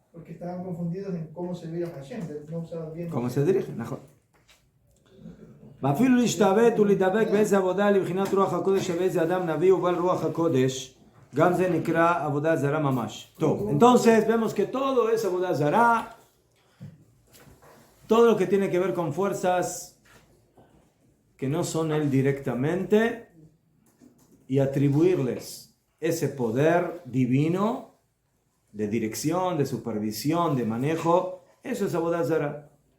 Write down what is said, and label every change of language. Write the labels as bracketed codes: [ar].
[es] Porque estaban confundidos en cómo se veía Hashem, no usaban bien. ¿Cómo se dirige? [he] נכון. ואפילו להשתבט ולהידבק באיזה עבודה לבחינת רוח הקודש שבאיזה אדם נביא ובעל רוח הקודש, גם זה נקרא עבודה זרה ממש. טוב, [es] entonces vemos que todo es עבודה זרה, todo lo que tiene que ver con fuerzas que no son él directamente y atribuirles ese poder divino de dirección, de supervisión, de manejo, eso es Avodah Zarah.